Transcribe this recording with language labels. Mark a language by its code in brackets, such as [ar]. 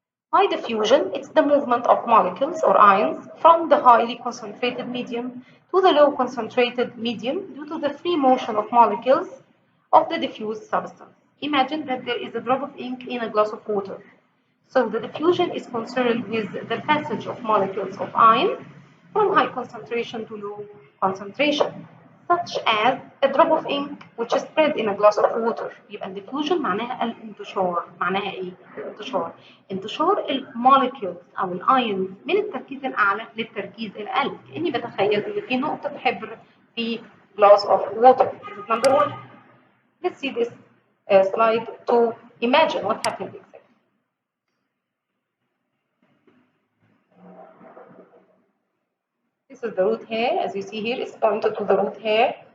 [en] By diffusion, it's the movement of molecules or ions from the highly concentrated medium to the low concentrated medium due to the free motion of molecules of the diffused substance. Imagine that there is a drop of ink in a glass of water. So the diffusion is concerned with the passage of molecules of iron from high concentration to low concentration, such as a drop of ink which is spread in a glass of water. [ar] يبقى الديفيوجن معناها الانتشار. معناها ايه؟ الانتشار. انتشار المولكيولز او الايونز من التركيز الاعلى للتركيز الاقل. كاني بتخيل ان في نقطه حبر في [en] glass of water. This is number one. Let's see this slide to imagine what happened exactly. This is the root hair. As you see here, it's pointed to the root hair.